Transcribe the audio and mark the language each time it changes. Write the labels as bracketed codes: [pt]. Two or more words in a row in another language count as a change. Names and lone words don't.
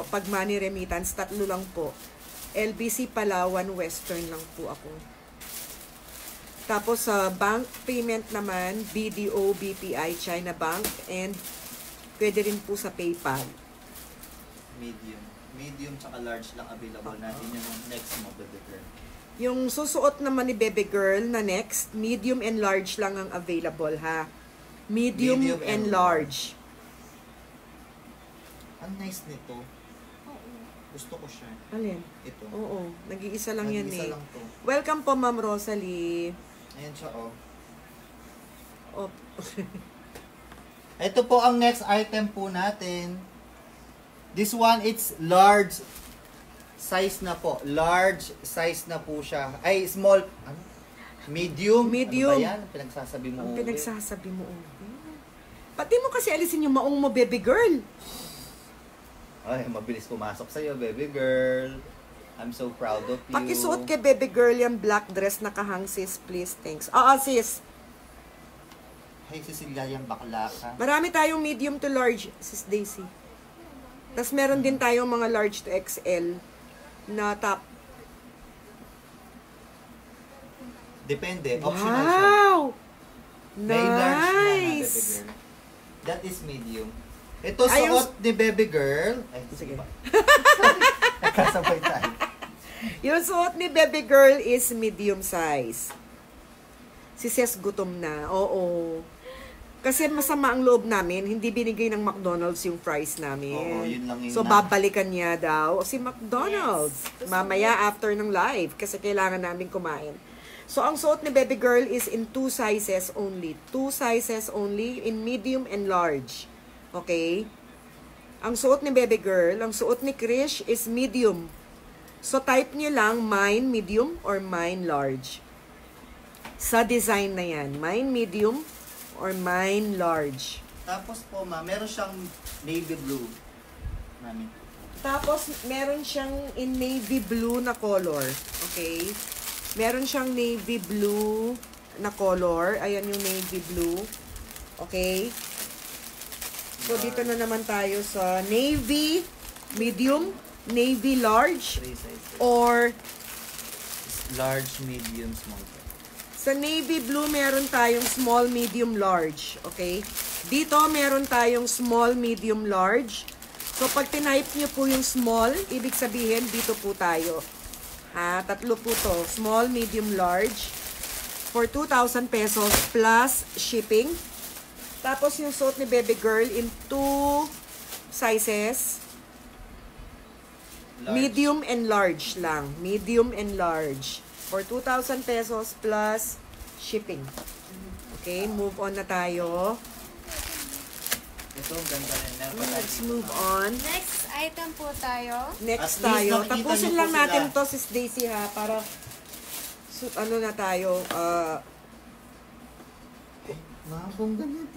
[tl] Pag [en] money remittance, [tl] tatlo lang po. LBC Palawan Western lang po ako. Tapos sa [en] bank payment [tl] naman, BDO, BPI, China Bank, and pwede rin po sa PayPal. Medium. Medium tsaka large lang available natin yung next mo, [en] baby girl. [tl] Yung susuot naman ni baby girl na next, [en] medium and large [tl] lang ang available, ha? [en] Medium and large. [tl] Ang nice nito. Oo. Gusto ko siya. Alin? Ito. Oo, nag-iisa lang yan Nag-isa eh. lang to. Welcome po, Ma'am Rosalie. Ayan siya, oh. Oh. Ito po ang next item po natin. [en] This one, it's large size [tl] na po. [en] Large size [tl] na po siya. Ay, small. Ano? Medium. Medium. Ano ba yan? Pinagsasabi mo. Ang Uwe. pinagsasabi mo, pati mo kasi alisin yung maong mo, [en] baby girl. [tl] Ay, mabilis pumasok sa'yo, [en] baby girl. I'm so proud of you. [tl] Pakisuot kay [en] baby girl [tl] yung [en] black dress [tl] na kahang, sis, [en] please, thanks. [tl] Oo, sis. Hey, Cecilia, yung bakla ka. Marami tayong [en] medium to large, [tl] sis Daisy. Tapos meron din tayong mga [en] large to XL [tl] na top. Depende. Optional siya. Wow! May large na, baby Nice! [en] girl. That is medium. [tl] Ito, Ay, yung- suot ni baby girl. Ay, Sige. ba? Nagkasabay tayo. Yung suot ni [en] baby girl is medium size. [tl] Si Ses gutom na. Oo. Kasi masama ang loob namin, hindi binigay ng McDonald's yung fries namin. Oo, yun lang yun So, na. babalikan niya daw si McDonald's. Yes. Mamaya after ng live kasi kailangan namin kumain. [en] So, [tl] ang suot ni [en] baby girl is in 2 sizes only. 2 sizes only in medium and large. [tl] Okay? Ang suot ni [en] baby girl, [tl] ang suot ni Krish is medium. So, type niyo lang [en] mine medium or mine large. [tl] Sa design na yan. [en] Mine medium or mine large. [tl] Tapos po, ma, meron siyang [en] navy blue. [tl] Mami. Tapos, meron siyang in [en] navy blue [tl] na color. Okay? Meron siyang [en] navy blue [tl] na color. Ayan yung [en] navy blue. [tl] Okay? So, dito na naman tayo sa [en] navy medium, navy large, [tl] 3 sizes. or [en] Large, medium, small. [tl] sa [en] navy blue, [tl] meron tayong [en] small, medium, large. [tl] Okay? Dito, meron tayong [en] small, medium, large. [tl] So, pag tinype nyo po yung small, ibig sabihin, dito po tayo. Ha? Tatlo po to. [en] Small, medium, large. For 2,000 pesos plus shipping. [tl] Tapos, yung suot ni [en] baby girl in 2 sizes. [tl] Large. [en] Medium and large lang. Medium and large. For 2,000 pesos plus shipping. [tl] Okay, [en] move on [tl] na tayo. Ito, ang ganda rin. Meron pa tayo Let's dito, move ma. on. [en] Next item [tl] po tayo. Next [en] At least [tl] tayo. nakikita Tapusin niyo lang po natin sila. to, sis Daisy, ha, para ano na tayo. Mabong ganito.